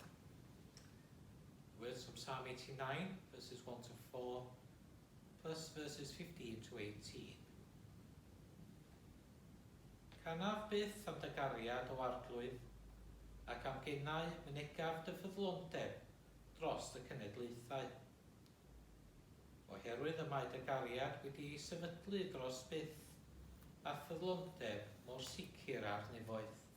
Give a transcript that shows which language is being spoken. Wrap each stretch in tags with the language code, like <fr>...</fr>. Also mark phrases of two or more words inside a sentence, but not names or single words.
<en>Words from Psalm 89, verses 1 to 4, plus verses 15 to 18.</en> <cy>Canaf byth am dy gariad o arglwydd, ac am gennau mynegaf dy ffyddlondeb dros y cenedlaethau. Oherwydd y mae dy gariad wedi sefydlu dros byth a ffyddlondeb mor sicr ar nefoedd.</cy>